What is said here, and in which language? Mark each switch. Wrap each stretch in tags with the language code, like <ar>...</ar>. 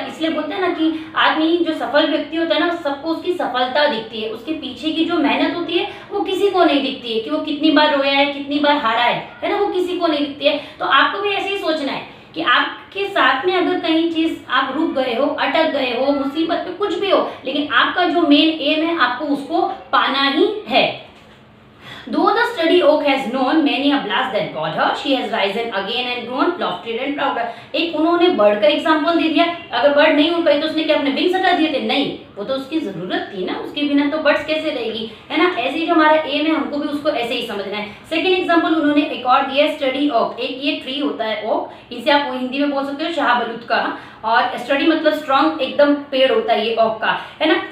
<hi>इसलिए बोलते हैं ना कि आदमी जो सफल व्यक्ति होता है ना, सबको उसकी सफलता दिखती है, उसके पीछे की जो मेहनत होती है वो किसी को नहीं दिखती है, कि वो कितनी बार रोया है, कितनी बार हारा है ना, वो किसी को नहीं दिखती है। तो आपको भी ऐसे ही सोचना है कि आपके साथ में अगर कहीं चीज आप रुक गए हो, अटक गए हो, मुसीबत में कुछ भी हो, लेकिन आपका जो मेन एम है आपको उसको पाना ही है।</hi> <en>Though the sturdy oak has known many a blast that bored her, she has risen again and grown loftier and prouder.</en> <hi>एक उन्होंने बर्ड का एग्जांपल दे दिया। अगर बर्ड नहीं उड़ पाई तो उसने क्या अपने विंग्स हटा दिए थे? नहीं, वो तो उसकी जरूरत थी ना, उसके बिना तो बर्ड्स कैसे रहेगी, है ना। ऐसे ही जो हमारा एम है, हमको भी उसको ऐसे ही समझना है। सेकंड एग्जांपल उन्होंने एक और दिया, स्टडी ओक। एक ये ट्री होता है ओक, इसे आप हिंदी में बोल सकते हो शाहबलूत का, और स्टडी मतलब स्ट्रॉन्ग एकदम पेड़ होता है ये ओक का, है ना।</hi>